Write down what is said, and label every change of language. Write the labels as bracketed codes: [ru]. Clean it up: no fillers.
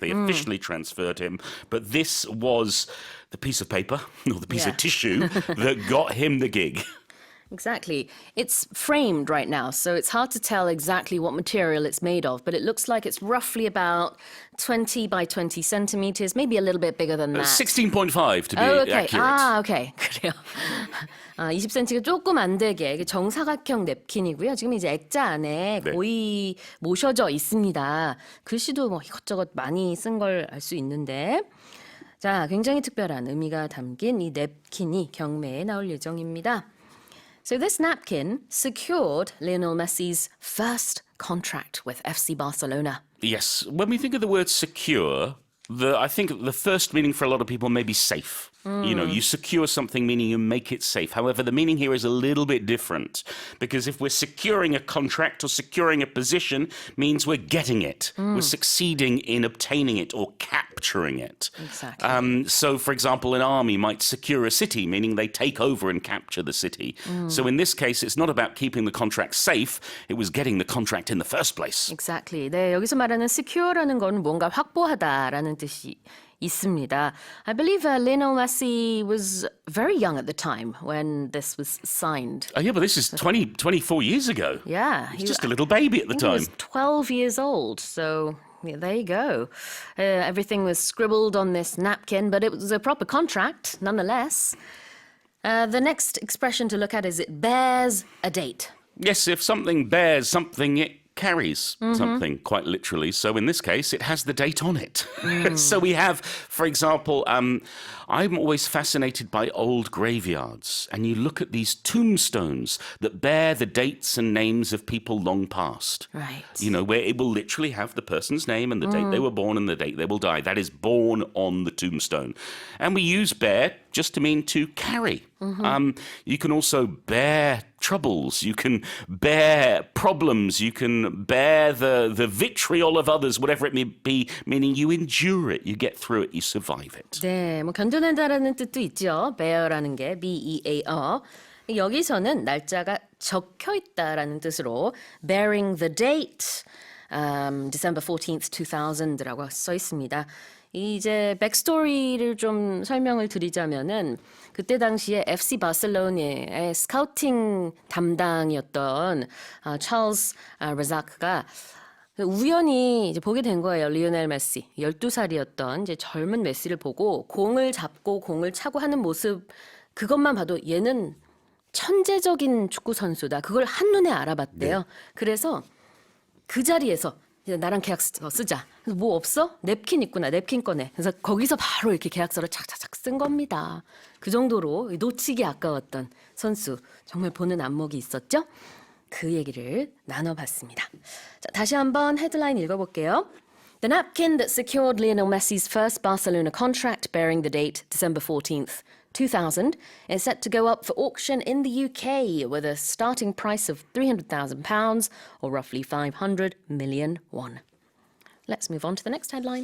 [en] They officially transferred him. But this was the piece of paper, or the piece of tissue, that got him the gig. Exactly. It's framed right now, so it's hard to tell exactly what material it's made of, but it looks like it's roughly about 20 by 20 centimeters, maybe a little bit bigger than that. 16.5 to be okay. accurate. [ko] Okay. 그래요. 20cm가 조금 안 되게 정사각형 냅킨이고요. 지금 이제 액자 안에 거의 모셔져 있습니다. 글씨도 뭐 이것저것 많이 쓴 걸 알 수 있는데, 자, 굉장히 특별한 의미가 담긴 이 냅킨이 경매에 나올 예정입니다. [en] So this napkin secured Lionel Messi's first contract with FC Barcelona. Yes. When we think of the word secure, I think the first meaning for a lot of people may be safe. You secure something, meaning you make it safe. However, the meaning here is a little bit different, because if we're securing a contract or securing a position, means we're getting it. We're succeeding in obtaining it or capturing it. Exactly. So, for example, an army might secure a city, meaning they take over and capture the city. So in this case, it's not about keeping the contract safe. It was getting the contract in the first place. Exactly. [ko] 네, 여기서 말하는 secure라는 건 뭔가 확보하다라는 뜻이 있습니다. [en] I believe Lionel Messi was very young at the time when this was signed. Oh, yeah, but this is 24 years ago. Yeah. He was just a little baby at the time. He was 12 years old, so yeah, there you go. Everything was scribbled on this napkin, but it was a proper contract, nonetheless. The next expression to look at is it bears a date. Yes, if something bears something, it carries something, quite literally. So in this case, it has the date on it. So we have, for example, I'm always fascinated by old graveyards. And you look at these tombstones that bear the dates and names of people long past. Right. Where it will literally have the person's name and the date they were born and the date they will die. That is born on the tombstone. And we use bear just to mean to carry. You can also bear troubles. You can bear problems. You can bear the vitriol of others, whatever it may be, meaning you endure it, you get through it, you survive it. [ko] 네, 뭐 견뎌낸다라는 뜻도 있죠. bear라는 게 B-E-A-R. 여기서는 날짜가 적혀 있다라는 뜻으로 [en] bearing the date, December 14th, 2000 [ko] 라고 써 있습니다. 이제 백스토리를 좀 설명을 드리자면은 그때 당시에 FC 바르셀로나의 스카우팅 담당이었던 찰스 라자크가 우연히 이제 보게 된 거예요. 리오넬 메시 12살이었던 이제 젊은 메시를 보고 공을 잡고 공을 차고 하는 모습, 그것만 봐도 얘는 천재적인 축구 선수다. 그걸 한눈에 알아봤대요. 네. 그래서 그 자리에서 나랑 계약서 쓰자. 그래서 뭐 없어? 냅킨 있구나. 냅킨 꺼내. 그래서 거기서 바로 이렇게 계약서를 착착착 쓴 겁니다. 그 정도로 놓치기 아까웠던 선수. 정말 보는 안목이 있었죠? 그 얘기를 나눠봤습니다. 자, 다시 한번 헤드라인 읽어볼게요. [en] The napkin that secured Lionel Messi's first Barcelona contract bearing the date December 14th, 2000 is set to go up for auction in the UK with a starting price of £300,000 or roughly 500 million won. Let's move on to the next headline.